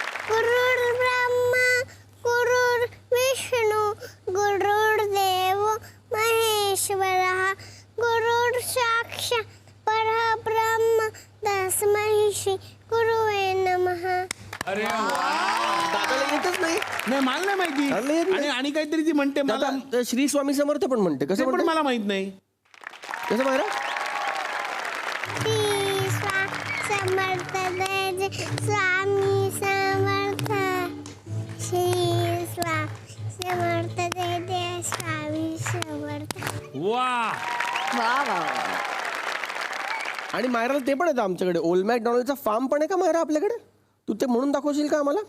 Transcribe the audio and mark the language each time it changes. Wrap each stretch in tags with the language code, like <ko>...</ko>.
<sa>गुरुर् ब्रह्मा गुरुर् विष्णू गुरुर्देव महेश्वरः गुरुर् साक्षात् परब्रह्म तस्मै श्री गुरुवे नमः.</sa> <mr>अरे दादाला येतच नाही. नाही मला नाही माहिती. आणि काहीतरी ती म्हणते मला. दादा श्री स्वामी समर्थ पण म्हणते. कसं पण म्हणते मला माहित नाही. कसं मायरा. श्री समर्थ जय जय स्वामी समर्थ. श्री समर्थ जय जय स्वामी समर्थ. वा वा वा. आणि मायराला ते पण येतं आमच्याकडे. ओल्ड मॅकडॉनल्डचा फार्म पण आहे का मायरा आपल्याकडे. तू ते म्हणून दाखवशील का आम्हाला.</mr>